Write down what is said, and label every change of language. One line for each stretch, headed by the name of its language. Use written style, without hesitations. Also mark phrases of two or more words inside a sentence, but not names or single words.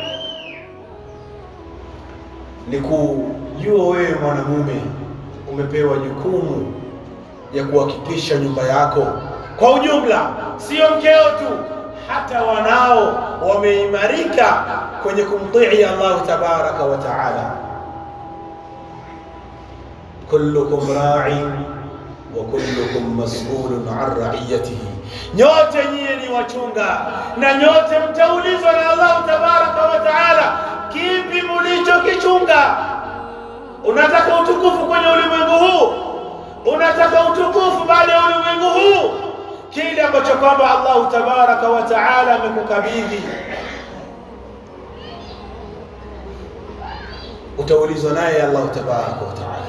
Swahili: Ni kujua wewe mwanamume umepewa jukumu ya kuhakikisha nyumba yako kwa ujumla, sio mkeo tu, hata wanao wameimarika kwenye kumtii
Arabic: الله تبارك وتعالى. كلكم راع وكلكم مسؤول عن رعيته,
Swahili: nyote nyie ni wachunga na nyote mtaulizwa na
Arabic: الله تبارك وتعالى
Swahili: kipi mlichokichunga. Unataka utukufu kwenye ulimwengu huu, unataka utukufu baada ya ulimwengu huu, kile ambacho kwamba
Arabic: الله تبارك وتعالى
Swahili: amekukabidhi utaulizwa naye
Arabic: الله تبارك وتعالى.